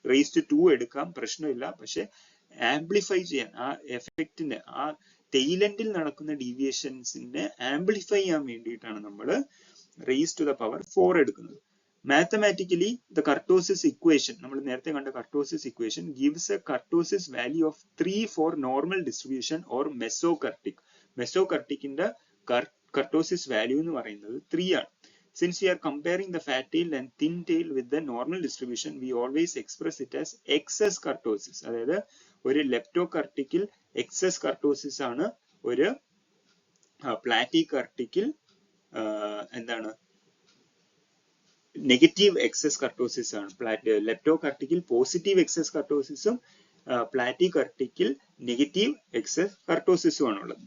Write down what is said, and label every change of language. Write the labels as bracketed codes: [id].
[ml] Raise to 2 എടുക്കാം, പ്രശ്നമില്ല. പക്ഷെ ആംപ്ലിഫൈ ചെയ്യാൻ ആ എഫക്റ്റിന്റെ ആ ടെയിൽ എൻഡിൽ നടക്കുന്ന ഡീവിയേഷൻസിനെ ആംപ്ലിഫൈ ചെയ്യാൻ വേണ്ടിയിട്ടാണ് നമ്മൾ റേസ് ടു ദ പവർ 4 എടുക്കുന്നത്. [en] Mathematically, the kurtosis equation, [ml] നമ്മൾ നേരത്തെ കണ്ട [en] kurtosis equation gives a kurtosis value of 3 for normal distribution or mesokurtic. [ml] Mesokurticന്റെ kurtosis value എന്ന് പറയുന്നത് 3 ആണ്. [en] Since we are comparing the fat tail and thin tail with the normal distribution, we always express it as excess kurtosis. [ml] അതായത് ഒരു leptokurtical excess kurtosis ആണ്, ഒരു platykurtical എന്താണ് negative excess kurtosis ആണ്. ലെപ്റ്റോകർട്ടിക്കൽ positive excess കർട്ടോസിസും പ്ലാറ്റികർട്ടിക്കൽ negative excess കർട്ടോസിസും ആണുള്ളത്.